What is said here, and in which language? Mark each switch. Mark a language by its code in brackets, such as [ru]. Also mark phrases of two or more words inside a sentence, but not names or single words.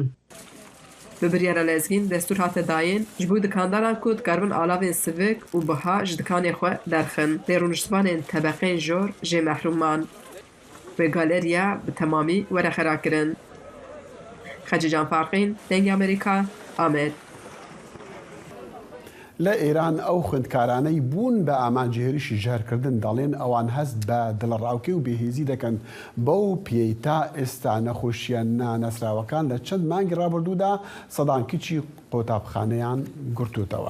[ku] Bi biryara lezgîn destûr hate dayên ji bo dikandaran ku dikarbin alavên sivik û biha ji dikanê xwe derxin. Lê rûniştvanên tebeqên jor jê mehrûman. Wê galeriya bi temamî were xerakirin. Xecican Farqîn, Dengê Amerîka, Amed. [ckb] لە ئێران ئەو خوێندکارانەی بوون بە ئامانجی هێرشی ژەهرکردن دەڵێن ئەوان هەست بە دڵڕاوکێ و بێهێزی دەکەن بەو پێی تا ئێستا نەخۆشیە نانەسراوەکان لە چەند مانگی ڕابردوودا سەدان کچی قۆتابخانەیان گرتوتەوە.